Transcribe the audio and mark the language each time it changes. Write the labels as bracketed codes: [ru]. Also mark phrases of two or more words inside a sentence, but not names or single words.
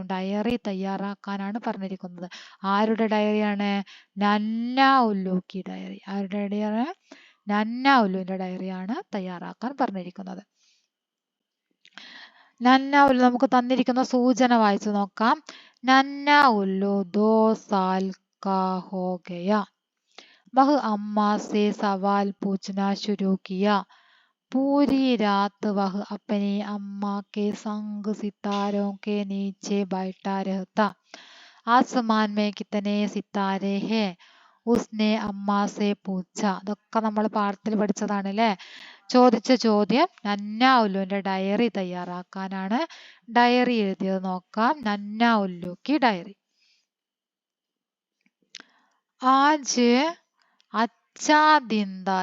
[ml] ഡയറി തയ്യാറാക്കാനാണ് പറഞ്ഞിരിക്കുന്നത്. ആരുടെ ഡയറിയാണ് [hi] नन्हा उल्लू की डायरी. [ml] ആരുടെ ഡയറിയാണ് നന്ന ഉല്ലുവിന്റെ ഡയറിയാണ് തയ്യാറാക്കാൻ പറഞ്ഞിരിക്കുന്നത്. നന്ന ഉല്ലു നമുക്ക് തന്നിരിക്കുന്ന സൂചന വായിച്ചു നോക്കാം. [hi] നന്ന ഉല്ലു 2 साल का हो गया. वह अम्मा से सवाल पूछना शुरू किया. पूरी रात वह अपनी अम्मा के संग सितारों के नीचे बैठा रहता. आसमान में कितने सितारे हैं उसने अम्मा से पूछा. [ml] ഇതൊക്കെ നമ്മൾ പാഠത്തിൽ പഠിച്ചതാണ് അല്ലേ. ചോദിച്ച ചോദ്യം നന്ന ഉല്ലുവിന്റെ ഡയറി തയ്യാറാക്കാനാണ്. ഡയറി എഴുതിയത് നോക്കാം. [hi] नन्हा उल्लू की डायरी. आज अच्छा दिन था.